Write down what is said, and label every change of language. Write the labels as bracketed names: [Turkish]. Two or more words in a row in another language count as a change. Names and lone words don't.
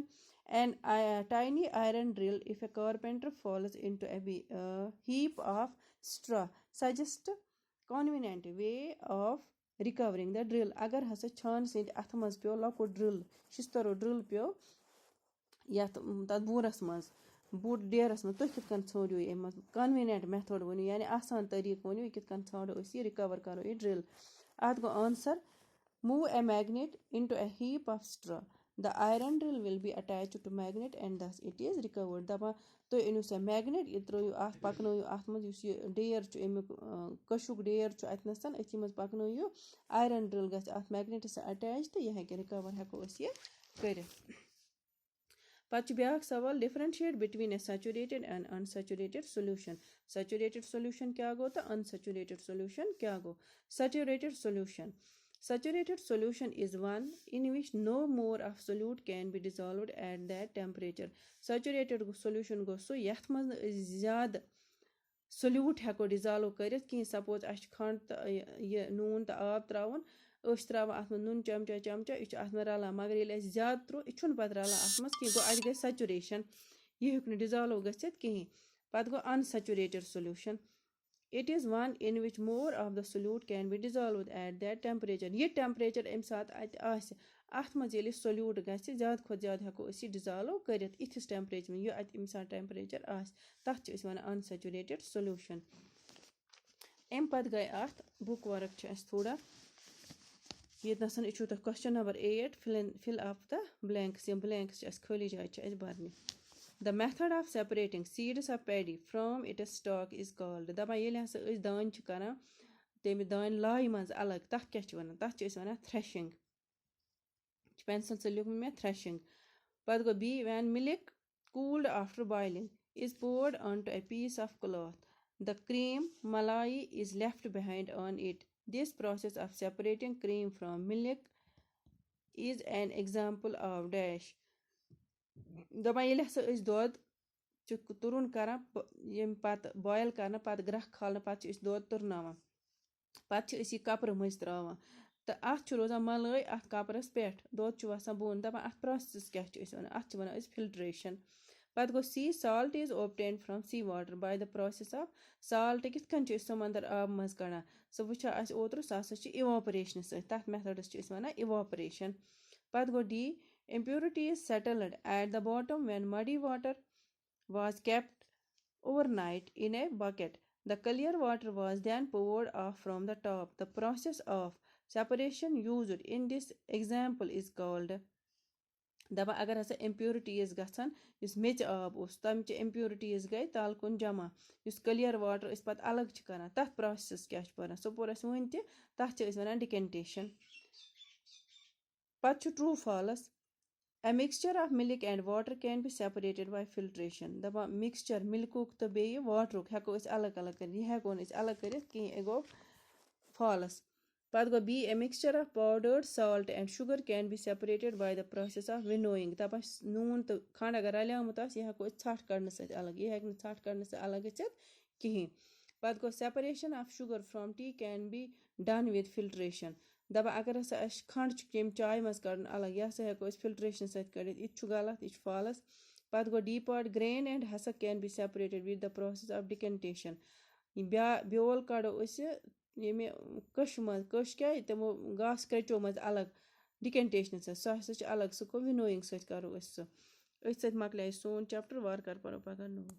[English] An tiny iron drill, if a carpenter falls into a heap of straw, suggest convenient way of recovering the drill. [Kashmiri] اگر ہسا چھانہٕ سٕنٛدِ اَتھٕ منٛز پیوٚو لۄکُٹ ڈرٛل شِستٕرو ڈرٛل پیوٚو یَتھ تَتھ بوٗرَس منٛز بوٚڑ ڈیرَس منٛز تُہۍ کِتھ کٔنۍ ژھٲنٛڈِو یہِ اَمہِ منٛز [English] convenient method [Kashmiri] ؤنِو یعنی آسان طریٖقہٕ ؤنِو یہِ کِتھ کٔنۍ ژھانٛڈو أسۍ یہِ رِکَوَر کَرو یہِ ڈرٛل اَتھ گوٚو آنسَر [English] move a magnet into a heap of straw. The iron drill will be attached to magnet and thus it is recovered. [Kashmiri] دَپان تُہۍ أنِو سا میگنیٹ یہِ ترٲیِو اَتھ پَکنٲیِو اَتھ منٛز یُس یہِ ڈیر چھُ اَمیُک کٔشُک ڈیر چھُ اَتنَس أتھی منٛز پَکنٲیِو [English] iron drill [Kashmiri] گژھِ اَتھ میگنیٹَس سۭتۍ اَٹیچ تہٕ یہِ ہٮ۪کہِ رِکَوَر ہٮ۪کو أسۍ یہِ کٔرِتھ. پَتہٕ چھُ بیٛاکھ سوال [English] differentiate between a saturated and unsaturated solution. saturated solution [Kashmiri] کیٛاہ گوٚو تہٕ [English] unsaturated solution [Kashmiri] کیٛاہ گوٚو. [English] saturated solution. Saturated solution is one in which no more of solute can be dissolved at that temperature. Saturated solution [Kashmiri] گوٚو سُہ یَتھ منٛز نہٕ أسۍ زیادٕ solute ہٮ۪کو ڈِزالو کٔرِتھ کِہیٖنۍ سپوز اَسہِ چھُ کھنٛڈ تہٕ یہِ نوٗن تہٕ آب ترٛاوُن أسۍ چھِ ترٛاوان اَتھ منٛز نُن چمچا یہِ چھُ اَتھ منٛز رَلان مگر ییٚلہِ اَسہِ زیادٕ ترٛوو یہِ چھُنہٕ پَتہٕ رَلان اَتھ منٛز کِہیٖنۍ گوٚو اَتہِ گژھِ سیچُریشَن یہِ ہیٚوک نہٕ ڈِزالو گٔژھِتھ کِہیٖنۍ. پَتہٕ گوٚو [English] unsaturated solution. It is one in which more of the solute can be dissolved at that temperature. [Kashmiri] یہِ ٹٮ۪مپریچَر اَمہِ ساتہٕ اَتہِ آسہِ اَتھ منٛز ییٚلہِ یہِ solute گژھِ زیادٕ کھۄتہٕ زیادٕ ہٮ۪کو أسۍ یہِ ڈِزالو کٔرِتھ یِتھِس ٹٮ۪مپریچَر یہِ اَتہِ اَمہِ ساتہٕ ٹٮ۪مپریچَر آسہِ تَتھ چھِ أسۍ وَنان [English] unsaturated solution. [Kashmiri] اَمہِ پَتہٕ گٔے اَتھ بُک ؤرٕک چھِ اَسہِ تھوڑا ییٚتنَس یہِ چھُو تۄہہِ [English] question number 8 fill up the blanks [Kashmiri] یِم blanks چھِ اَسہِ خٲلی جایہِ چھِ اَسہِ بَرنہِ. [English] The method of separating seeds of paddy from its stalk is called. [Kashmiri] دَپان ییٚلہِ ہسا أسۍ دانہِ چھِ کران تَمہِ دانہِ لایہِ منٛز الگ تَتھ کیٛاہ چھِ وَنان تَتھ چھِ أسۍ وَنان threshing. پٮ۪نسَل سۭتۍ لیوٗکھمُت مےٚ [English] threshing. [Kashmiri] پَتہٕ گوٚو [English] B when milk cooled after boiling is poured onto a piece of cloth. The cream malai is left behind on it. This process of separating cream from milk is an example of dash. [Kashmiri] دَپان ییٚلہِ ہسا أسۍ دۄد چھِ تُرُن کران ییٚمہِ پَتہٕ بویِل کرنہٕ پَتہٕ گرٛکھ کھالنہٕ پَتہٕ چھِ أسۍ دۄد تُرناوان پَتہٕ چھِ أسۍ یہِ کَپرٕ مٔنٛزۍ ترٛاوان تہٕ اَتھ چھُ روزان مَلٲے اَتھ کَپرَس پٮ۪ٹھ دۄد چھُ وَسان بۄن دَپان اَتھ پرٛوسٮ۪س کیٛاہ چھِ أسۍ وَنان اَتھ چھِ وَنان أسۍ فِلٹرٛیشَن. پَتہٕ گوٚو [English] C salt is obtained from sea water by the process of salt. [Kashmiri] کِتھ کٔنۍ چھِ أسۍ سَمنٛدر آبہٕ منٛز کَڑان سُہ وٕچھو اَسہِ اوترٕ سُہ ہسا چھِ اِواپریشنہٕ سۭتۍ تَتھ میتھڈَس چھِ أسۍ وَنان اِواپریشَن. پَتہٕ گوٚو [English] D impurities settled at the bottom when muddy water was kept overnight in a bucket. The clear water was then poured off from the top. The process of separation used in this example is called. [Kashmiri] دَپان اگر ہسا impurities گژھن یُس میٚژِ آب اوس تَمچہِ impurities گٔے تَلہٕ کُن جمع یُس [English] clear water [Kashmiri] أسۍ پَتہٕ الگ چھِ کران تَتھ process کیٛاہ چھُ پَران سُہ پوٚر اَسہِ وٕنۍ تہِ تَتھ چھِ أسۍ وَنان decantation. پَتہٕ چھُ [English] true false. A mixture of milk and water can be separated by filtration. [Kashmiri] دَپان mixture مِلکُک تہٕ بیٚیہِ واٹرُک ہٮ۪کو أسۍ الگ الگ کٔرِتھ یہِ ہٮ۪کو نہٕ أسۍ الگ کٔرِتھ کِہیٖنۍ یہِ گوٚو false. پَتہٕ گوٚو [English] B a mixture of powdered salt and sugar can be separated by the process of winnowing. [Kashmiri] دَپان نوٗن تہٕ کھنٛڈ اگر رلیومُت آسہِ یہِ ہٮ۪کو أسۍ ژھٹھ کَڑنہٕ سۭتۍ الگ یہِ ہٮ۪کہِ نہٕ ژھٹھ کَڑنہٕ سۭتۍ الگ گٔژھِتھ کِہیٖنۍ. پَتہٕ گوٚو [English] separation of sugar from tea can be done with filtration. [Kashmiri] دَپان اگر ہسا اَسہِ کھنٛڈ چھُ ییٚمہِ چایہِ منٛز کَڑُن الگ یہِ ہسا ہٮ۪کو أسۍ فِلٹریشن سۭتۍ کٔڑِتھ یہِ تہِ چھُ غلط یہِ چھُ false. پَتہٕ گوٚو [English] D part grain and ہسا can be separated with the process of decantation. [Kashmiri] بیول کَڑو أسۍ ییٚمہِ کٔش منٛز کٔش کیٛاہ تِمو گاسہٕ کَچو منٛز الگ ڈِکٮ۪نٹیشنہٕ سۭتۍ سُہ ہسا چھُ الگ سُہ گوٚو وِنویِنگ سۭتۍ کَرو أسۍ سُہ. أتھۍ سۭتۍ مۄکلے سون چَپٹر وارٕ کارٕ پَرو پَگاہ نوٚو